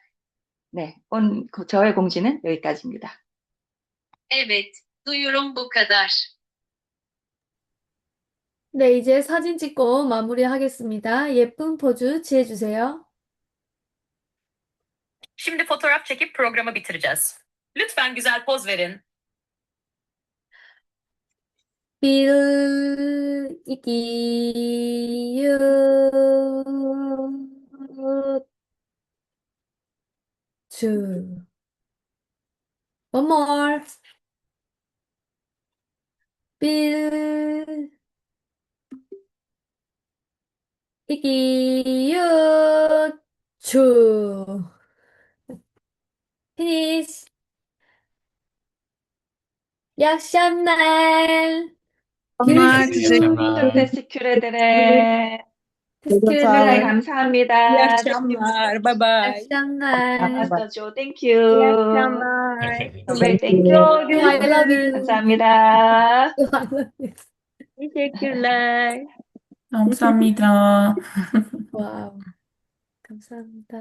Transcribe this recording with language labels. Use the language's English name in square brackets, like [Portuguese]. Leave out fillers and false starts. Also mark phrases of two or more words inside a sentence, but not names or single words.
[Korean] 네, 저의 공지는 여기까지입니다. [Turkish] Evet, duyurum bu kadar. [Korean] 네, 이제 사진 찍고 마무리하겠습니다. 예쁜 포즈 취해주세요. [Turkish] Şimdi fotoğraf çekip programı bitireceğiz. Lütfen güzel poz verin. 빌, 이기, 유, 주. [English] One more. 빌, 이기, 유, 주. Finish. [Turkish] İyi akşamlar. Görüşürüz. Çok akşamlar. teşekkür ederim. Teşekkür [Korean] 정말 [Turkish] ederim. [Korean] 감사합니다. [Turkish] İyi akşamlar. Bye İyi bye. akşamlar. [Korean] 나마스터죠. Thank [Turkish] İyi [English] you. [Turkish] akşamlar. [English] 정말 thank you. I love you. [Korean] 감사합니다. [English] I love you. [Turkish] Teşekkürler. [Korean] 감사합니다. 와우. 감사합니다.